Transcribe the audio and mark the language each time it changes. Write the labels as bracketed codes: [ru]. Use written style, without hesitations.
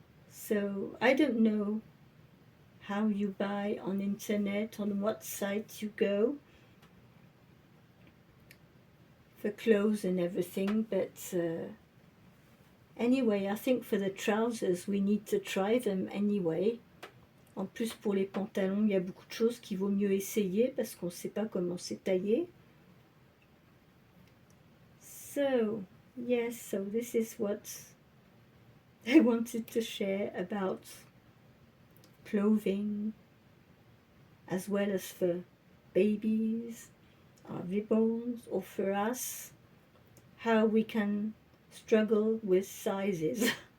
[en] So I don't know how you buy on internet, on what site you go for clothes and everything, but anyway, I think for the trousers we need to try them anyway. [fr] En plus, pour les pantalons, il y a beaucoup de choses qu'il vaut mieux essayer parce qu'on ne sait pas comment c'est taillé. [en] So, yes, so this is what I wanted to share about clothing, as well as for babies, our newborns, or for us, how we can struggle with sizes.